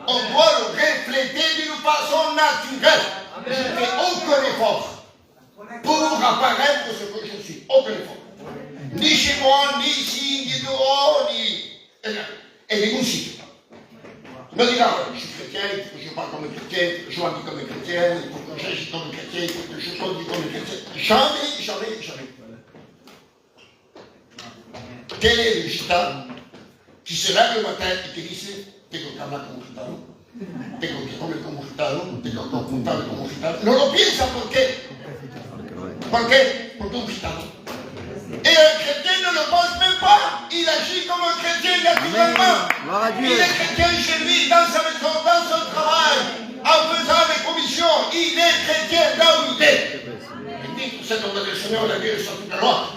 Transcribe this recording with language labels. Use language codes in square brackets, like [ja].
[fr] On doit le refléter d'une façon naturelle. Je ne fais aucun effort pour apparaître ce que je suis. Aucun effort. Ni chez moi, ni ici, ni dehors, ni... Et ni aussi. Je me dis là, je suis chrétien, il faut que je parle comme un chrétien, il faut que je m'habille comme un chrétien, il faut que j'agisse comme un chrétien, il faut que je conduise comme un chrétien. Jamais, jamais, jamais. Quel est le gitan qui se lève le matin et qui dit [es] tengo que hablar como gitano, [fr] tengo que comer como gitano, tengo que apuntar como gitano? [es] No lo piensa, ¿por qué? ¿Por qué? Porque un gitano. [fr] Et un chrétien ne le pense même pas. Il agit comme un chrétien naturellement. Il est chrétien chez lui, dans sa maison, dans son travail, en faisant des commissions. Il est chrétien là où il est. Béni soit le nom du Seigneur, la Dieu soit toute la gloire.